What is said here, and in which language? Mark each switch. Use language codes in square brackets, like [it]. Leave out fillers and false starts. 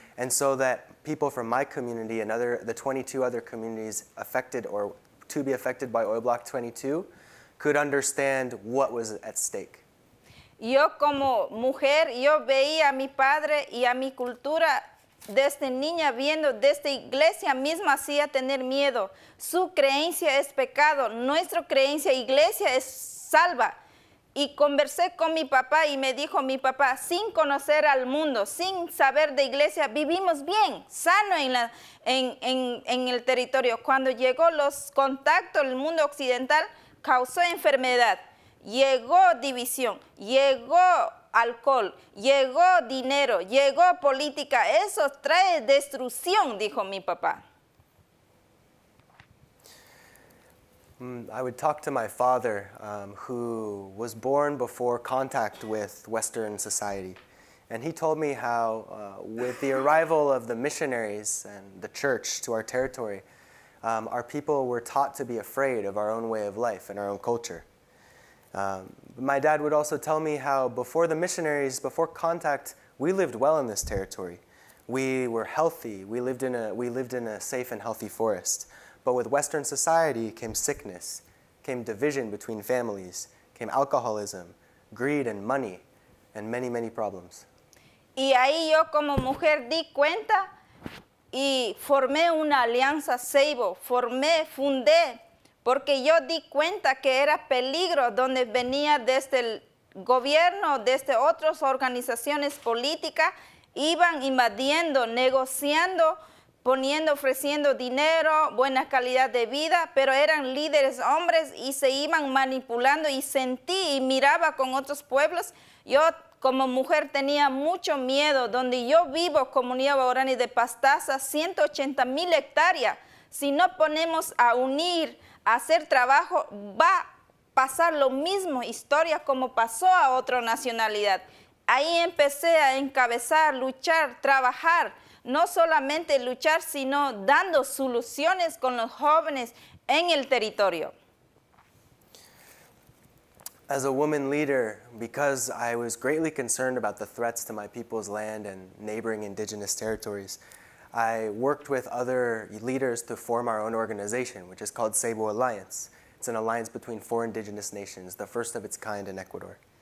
[en] And so that people from my community and the 22 other communities affected or to be affected by Oil Block 22 could understand what was at stake. [es] Yo como mujer, yo veía a mi padre y a mi cultura desde niña viendo, desde iglesia misma hacía tener miedo. Su creencia es pecado, nuestra creencia iglesia es salva. Y conversé con mi papá y me dijo mi papá, sin conocer al mundo, sin saber de iglesia, vivimos bien, sano en el territorio. Cuando llegó los contactos, el mundo occidental causó enfermedad, llegó división, llegó alcohol, llegó dinero, llegó política. Eso trae destrucción, dijo mi papá. [en] I would talk to my father, who was born before contact with Western society. And he told me how, with the arrival of the missionaries and the church to our territory, our people were taught to be afraid of our own way of life and our own culture. My dad would also tell me how before the missionaries, before contact, we lived well in this territory. We were healthy. We lived in a safe and healthy forest. But with Western society came sickness, came division between families, came alcoholism, greed and money, and many, many problems. [es] Y ahí yo como mujer di cuenta y formé una alianza Seibo, fundé, porque yo di cuenta que era peligro donde venía desde el gobierno, desde otras organizaciones políticas, iban invadiendo, negociando, ofreciendo dinero, buena calidad de vida, pero eran líderes hombres y se iban manipulando, y sentí y miraba con otros pueblos. Yo como mujer tenía mucho miedo. Donde yo vivo, comunidad guaraní de Pastaza, 180,000 hectáreas. Si no ponemos a unir, a hacer trabajo, va a pasar lo mismo, historia como pasó a otra nacionalidad. Ahí empecé a encabezar, luchar, trabajar. No solamente luchar, sino dando soluciones con los jóvenes en el territorio. [en] As a woman leader, because I was greatly concerned about the threats to my people's land and neighboring indigenous territories, I worked with other leaders to form our own organization, which is called Seibo Alliance. It's an alliance between 4 indigenous nations, the first of its kind in Ecuador.